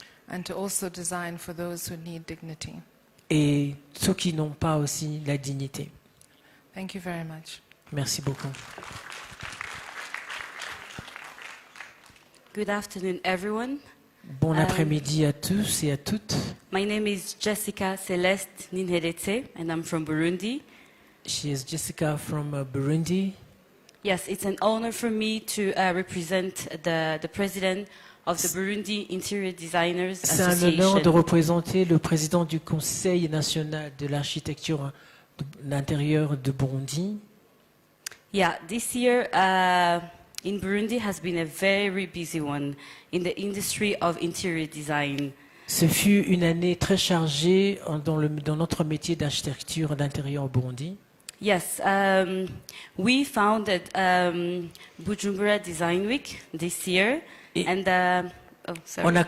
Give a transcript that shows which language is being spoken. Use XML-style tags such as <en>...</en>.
<en>and to also design for those who need dignity.</en> <fr>et ceux qui n'ont pas aussi la dignité.</fr> <en>Thank you very much.</en> <fr>Merci beaucoup.</fr> <en>Good afternoon, everyone.</en> <fr>Bon après-midi à tous et à toutes.</fr> <en>My name is Jessica Celeste Ninheretse, and I'm from Burundi. She is Jessica from Burundi. Yes, it's an honor for me to represent the president of the Burundi Interior Designers</en> <fr>C'est un honneur de</fr> <en>Association.</en> <fr>représenter le président du Conseil national de l'architecture d'intérieur de Burundi.</fr> <en>Yeah, this year in Burundi has been a very busy one in the industry of interior design.</en> <fr>Ce fut une année très chargée dans notre métier d'architecture d'intérieur au Burundi.</fr> <en>Yes, we founded Bujumbura Design Week this year, and oh, sorry.</en>